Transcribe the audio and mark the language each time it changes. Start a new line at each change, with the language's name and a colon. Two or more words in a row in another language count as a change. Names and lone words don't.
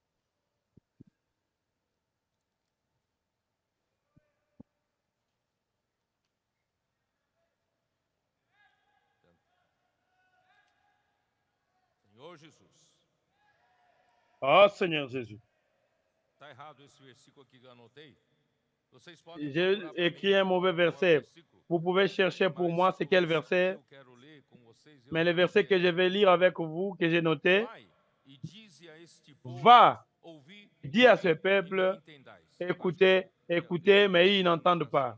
Portuguese: Senhor Jesus.
French: Oh Seigneur Jésus.
Portuguese: Está errado esse versículo aqui que eu anotei.
French: J'ai écrit un mauvais verset. Vous pouvez chercher pour moi c'est quel verset. Mais le verset que je vais lire avec vous, que j'ai noté, va, dis à ce peuple, écoutez, écoutez, mais ils n'entendent pas.